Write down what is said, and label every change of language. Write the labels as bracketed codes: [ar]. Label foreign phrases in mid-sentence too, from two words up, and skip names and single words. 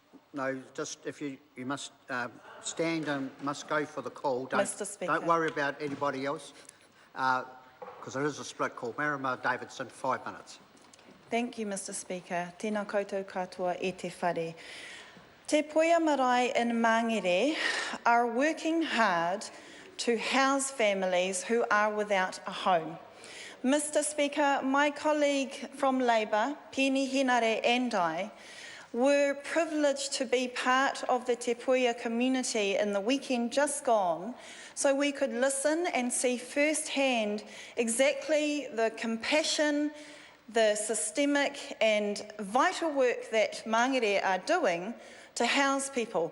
[en] No, just if you must stand and must go for the call. Mr. Speaker. Don't worry about anybody else, because there is a split call. Marama Davidson, 5 minutes. Thank you, Mr. Speaker. [mi] Tēnā koutou katoa e te whare. [en] Te Puea Marae in Mangere are working hard to house families who are without a home. Mr. Speaker, my colleague from Labour, Pini Henare, and I were privileged to be part of the Te Puea community in the weekend just gone, so we could listen and see firsthand exactly the compassion, the systemic and vital work that Mangere are doing to house people.